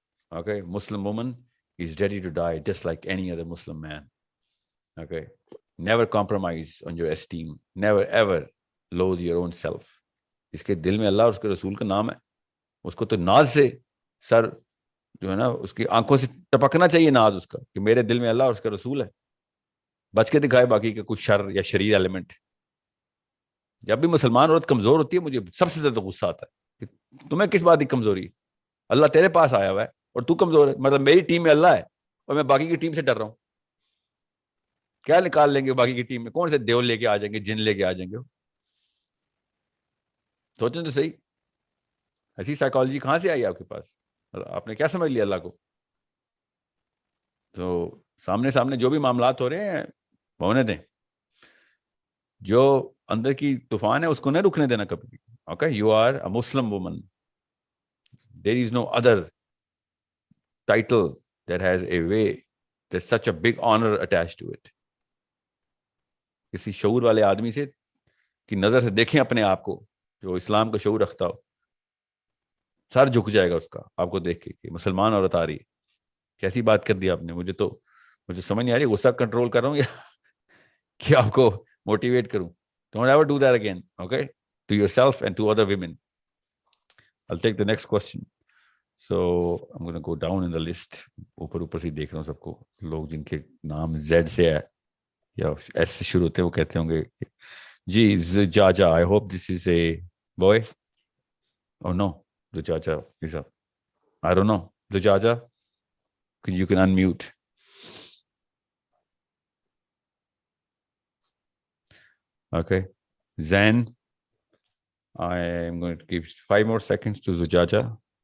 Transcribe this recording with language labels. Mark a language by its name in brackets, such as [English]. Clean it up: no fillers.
[English] Okay, Muslim woman is ready to die just like any other Muslim man. Okay, never compromise on your esteem, never ever loathe your own self. [Urdu] اس کے دل میں اللہ اور اس کے رسول کا نام ہے، اس کو تو ناز سے سر جو ہے نا اس کی آنکھوں سے ٹپکنا چاہیے ناز اس کا کہ میرے دل میں اللہ اور اس کا رسول ہے. بچ کے دکھائے باقی کا کچھ شر یا شریر ایلیمنٹ. جب بھی مسلمان عورت کمزور ہوتی ہے مجھے سب سے زیادہ غصہ آتا ہے کہ تمہیں کس بات کی کمزوری؟ اللہ تیرے پاس آیا ہوا ہے اور تو کمزور ہے. مطلب میری ٹیم میں اللہ ہے اور میں باقی کی ٹیم سے ڈر رہا ہوں. کیا نکال لیں گے باقی کی ٹیم میں؟ کون سے دیو لے کے آ جائیں گے، جن لے کے آ جائیں گے؟ سوچیں تو صحیح، ایسی سائیکالوجی کہاں سے آئی آپ کے پاس؟ آپ نے کیا سمجھ لیا اللہ کو؟ تو سامنے جو بھی معاملات ہو رہے ہیں ہونے دیں. جو اندر کی طوفان ہے اس کو نہیں رکنے دینا کبھی بھی. [English] Okay, you are a Muslim woman. There is no other title that has a way, there's such a big honor attached to it. [Urdu] کسی شعور والے آدمی سے کی نظر سے دیکھیں اپنے آپ کو جو اسلام کا شعور رکھتا ہو، سر جھک جائے گا اس کا آپ کو دیکھ کے کہ مسلمان عورت آ رہی ہے. کیسی بات کر دی آپ نے؟ مجھے سمجھ نہیں آ رہی غصہ کنٹرول کر رہا ہوں یا کہ آپ کو موٹیویٹ کروں. [English] Don't ever do that again, okay? To yourself and to other women. I'll take the next question. So I'm going to go down in the list. [Urdu] اوپر سے دیکھ رہا ہوں سب کو. لوگ جن کے نام زیڈ سے ہے یا ایس سے شروع ہوتے ہیں وہ کہتے ہوں گے جی زجاجہ. [English] I hope this is a boy. Oh no, Zujaja is a, I don't know. Zujaja, you can unmute. Okay. Zen, I am going to give 5 more seconds to Zujaja.